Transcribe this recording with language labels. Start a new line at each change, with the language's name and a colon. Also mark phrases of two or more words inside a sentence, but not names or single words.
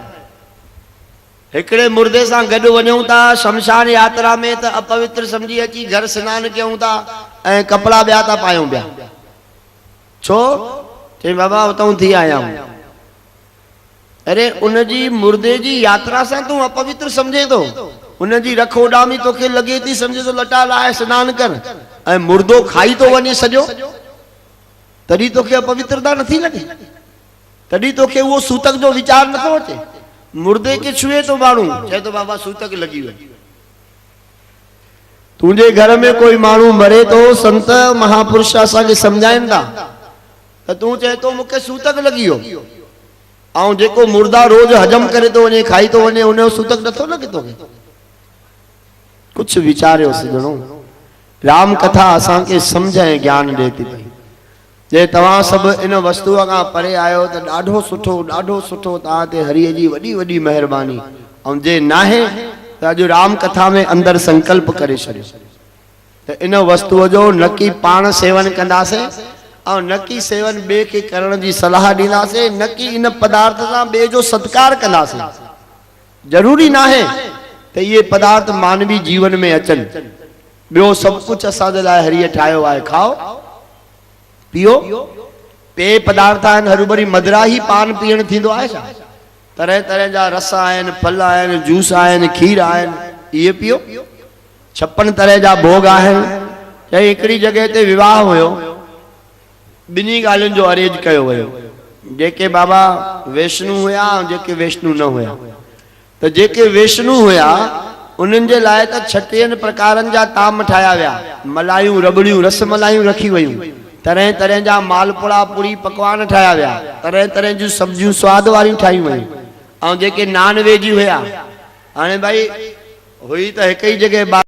Sindhi: हिकिड़े मुर्दे सां गॾु वञूं था शमशान यात्रा में त अपवित्र समझी अची घर सनानु कयूं था ऐं कपिड़ा ॿिया था पायूं पिया। छो? चई बाबा उतां थी आया आहियूं। अरे उनजी मुर्दे जी यात्रा सां तूं अपवित्र समझे थो। उनजी रखोडामी तोखे लगे थी समझे तो लटा लाए सनानु कर ऐं मुर्दो खाई तो वञे सॼो, तॾहिं तोखे अपवित्रता नथी लगे, तॾहिं तोखे उहो सूतक जो वीचार नथो अचे। मुर्दे के छुए तो माण्हू चए तो बाबा सूतक लगी वई। तुंहिंजे घर में कोई माण्हू मरे तो संत महापुरुष असांखे सम्झाइनि था त तूं चए तो मूंखे सूतक लगी वियो, ऐं जेको मुर्दा रोज हजम करे तो वञे खाई तो वञे उनजो सूतक नथो लगे तोखे। कुछ विचारियो सजणो। राम कथा असांखे समझ ऐं ज्ञान ॾे थी पई। जे तव्हां सभु इन वस्तुअ खां परे आयो त ॾाढो सुठो तव्हां ते हरीअ जी वॾी वॾी महिरबानी। ऐं जे नाहे त अॼु राम कथा में अंदरि संकल्प करे छॾियो त इन वस्तुअ जो न की पाण सेवन कंदासीं ऐं न की सेवन ॿिए खे करण जी सलाह ॾींदासीं, न की इन पदार्थ सां ॿिए जो सत्कार कंदासीं। ज़रूरी न आहे त इहे पदार्थ मानवी जीवन में अचनि। ॿियो सभु कुझु असांजे लाइ हरीअ ठाहियो आहे। खाओ पियो, पेय पदार्थ आहिनि, हरूभरी मदिरा ई पान पीअण थींदो आहे छा? तरह तरह जा रस आहिनि, फल आहिनि, जूस आहिनि, खीर आहिनि, इहे पियो। 56 तरह जा भोग आहिनि। चई हिकिड़ी जॻह ते विवाह हुयो, ॿिन्ही ॻाल्हियुनि जो अरेंज कयो वियो। जेके बाबा वैष्णु हुया ऐं जेके वैष्णु न हुया, त जेके वैष्णु हुया उन्हनि जे लाइ त 36 प्रकारनि जा ताम ठाहिया विया, मलायूं, रबड़ियूं, रस मलायूं रखी वयूं, तरह तरह जा मालपुड़ा पूरी पकवान ठाहिया विया, तरह तरह जूं सब्जियूं स्वाद वारियूं ठाहियूं वयूं। ऐं जेके
English: non veg
Sindhi: हुया, हाणे भाई हुई त हिकु ई जॻह